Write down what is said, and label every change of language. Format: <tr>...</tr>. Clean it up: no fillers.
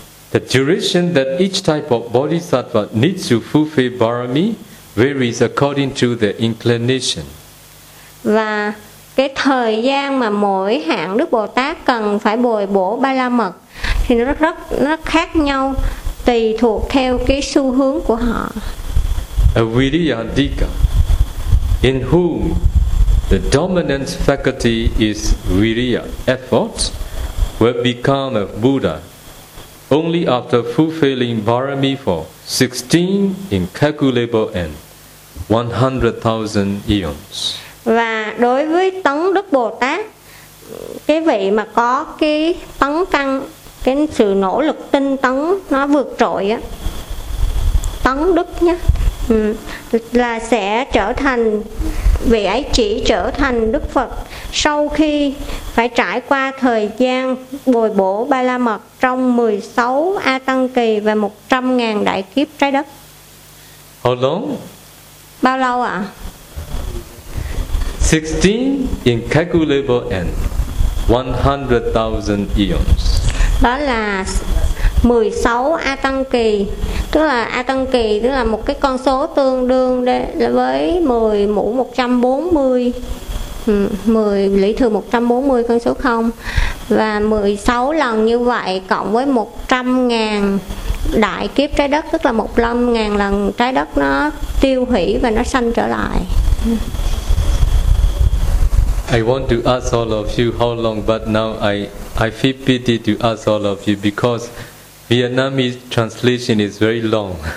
<en>The duration that each type of bodhisattva needs to fulfill barami varies according to their inclination.</en> <vi>Và cái thời gian mà mỗi hạng Đức Bồ Tát cần phải bồi bổ ba la mật thì nó khác nhau tùy thuộc theo cái xu hướng của họ.</vi> <en>A Viriyadika, in whom the dominant faculty is Viriya, effort, will become a Buddha only after fulfilling Parami for 16 incalculable and 100,000 eons.</en> <vi>Và đối với tấn Đức Bồ Tát, cái vị mà có cái tấn căn, cái sự nỗ lực tinh tấn nó vượt trội á, tấn đức nhá, là sẽ trở thành, vị ấy chỉ trở thành Đức Phật sau khi phải trải qua thời gian bồi bổ ba la mật trong 16 a tăng kỳ và 100.000 đại kiếp trái đất.</vi> <en>How long?</en> <vi>Bao lâu ạ?</vi> <en>16 incalculable and 100,000 eons.</en> <vi>Đó là 16 a tăng kỳ, tức là a tăng kỳ tức là một cái con số tương đương với 10 mũ 140 10 lũy thừa 140 con số 0, và 16 lần như vậy cộng với 100.000 đại kiếp trái đất, tức là 15.000 lần trái đất nó tiêu hủy và nó sanh trở lại.</vi> <en>I want to ask all of you how long, but now I feel pity to ask all of you because Vietnamese translation is very long.</en>